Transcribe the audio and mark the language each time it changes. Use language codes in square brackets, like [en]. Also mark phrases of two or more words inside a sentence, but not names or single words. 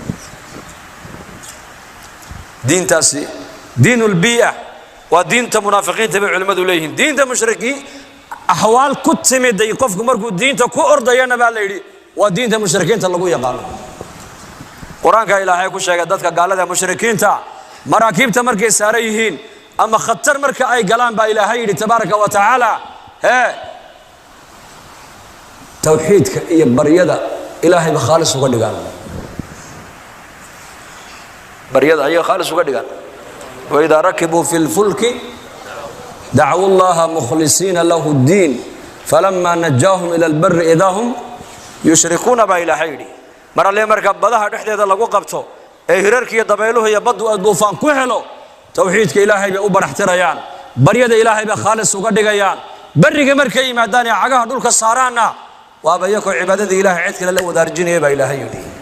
[so] diintaasi diinul bii'a waa diinta munaafiqiinta bay culimadu leeyihiin diinta mushriki ahwaal ku timiday qofku markuu diinta ku ordayana baa la yiri waa diinta mushrikiinta lagu yaqaano quraanka ilaahay ku sheegay dadka gaalada mushrikiinta maraakiibta markay saaran yihiin ama khatar marka ay galaan baa ilaahay yiri [ar] تبارك وتعالى [so] tawxiidka iyo baryada ilaahay ba khaalis uga dhigaan baryada ay khaalis uga dhigaan [ar] وإذا ركبوا في الفلك دعوا الله مخلصين له الدين فلما نجاهم إلى البر إذا هم يشركون [so] ba ilaahay yiri marale marka badaha dhexdeeda lagu qabto ee hirarkiyo dabayluhu iyo badu aduufan ku helo tawxiidka ilaahay bay u baraxtirayaan baryada ilaahay ba khaalis uga dhigayaan bariga markay yimaadaan ee cagaha dhulka saaraana waaba iyako cibaadada ilaahay cid kale la wadaarjinay ba ilaahay yiri